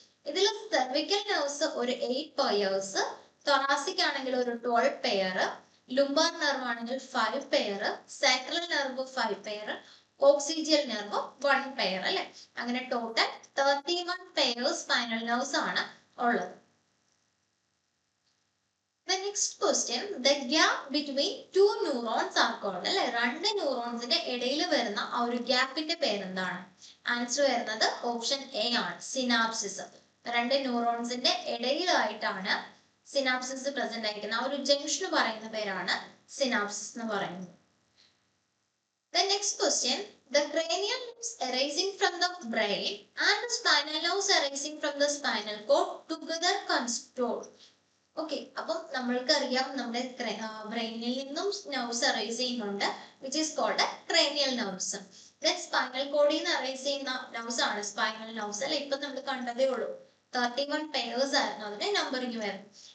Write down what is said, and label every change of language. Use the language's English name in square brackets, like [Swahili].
[Malayalam] ഇതിൽ cervical nerves ഒരു 8 pairs, thoracic ആണെങ്കിൽ ഒരു 12 പെയർ, ലുംബാർ നെർവ് ആണെങ്കിൽ 5 pair, sacral nerve 5 pair, coccygeal nerve 1 pair അല്ലെ. അങ്ങനെ ടോട്ടൽ 31 പെയർ സ്പൈനൽ നെർവ്സ് ആണ് ഉള്ളത്. [English] The next question, the gap between two neurons are called [Malayalam] അല്ലെ, 2 ന്യൂറോൺസിന്റെ ഇടയിൽ വരുന്ന ആ ഒരു ഗ്യാപ്പിന്റെ പേരെന്താണ്? ആൻസർ വരുന്നത് ഓപ്ഷൻ എ ആണ്, സിനാപ്സിസ്. 2 ന്യൂറോൺസിന്റെ ഇടയിലായിട്ടാണ് സിനാപ്സിസ് പ്രസന്റ് ആയിരിക്കുന്നത്. ആ ഒരു ജംഗ്ഷൻ പറയുന്ന പേരാണ് സിനാപ്സിസ് എന്ന് പറയുന്നത്. [English] The next next question, the cranial nerves arising from the brain and the spinal nerves arising from the spinal cord together constitute. [Malayalam] Okay, അപ്പം നമ്മൾക്കറിയാം നമ്മുടെ ബ്രെയിനിൽ നിന്നും നെർവ്സ് അറൈസ് ചെയ്യുന്നുണ്ട്, which is called cranial nerves. Then spinal കോഡിൽ നിന്ന് arise ചെയ്യുന്ന nerves ആണ് സ്പൈനൽ നെർവ്സ്. അല്ലെ, ഇപ്പൊ നമ്മൾ കണ്ടതേ ഉള്ളൂ, 31 പെയർസ് ആയിരുന്നു അതിന്റെ നമ്പറിങ് വരുന്നത്.